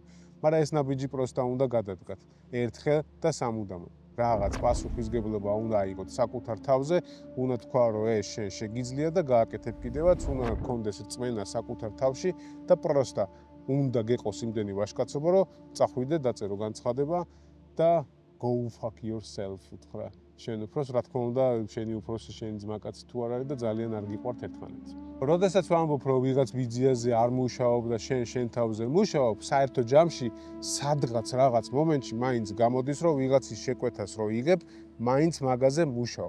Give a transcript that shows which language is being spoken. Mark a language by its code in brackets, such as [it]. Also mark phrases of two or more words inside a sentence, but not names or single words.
[ka] მაგრამ ეს ნაბიჯი პროსტა უნდა გადადგათ ერთხელ და სამუდამოდ. რაღაც პასუხისგებლობა უნდა აიღოთ საკუთარ თავზე, უნდა თქვა, რომ ეს შენ შეგიძლია და გააკეთებ კიდევაც, უნდა გქონდეს წმენა საკუთარ თავში და პროსტა უნდა გეყოს იმდენი ვაჟკაცობა, რომ წახვიდე, დაწერო განცხადება და [en] go fuck yourself [ka] უთხრა. შენ უფროს, რა თქმა უნდა, შენი უფროსი, შენი ძმაკაცი თუ არ არის და ძალიან არ გიყვართ ერთმანეთს. როდესაც ვამბობ, რომ ვიღაც ვიზიაზე არ მუშაობ და შენ თავზე მუშაობ, საერთო ჯამში სადღაც რაღაც მომენტში მაინც გამოდის, რომ ვიღაცის შეკვეთას რო იღებ, მაინც მაგაზე მუშაობ.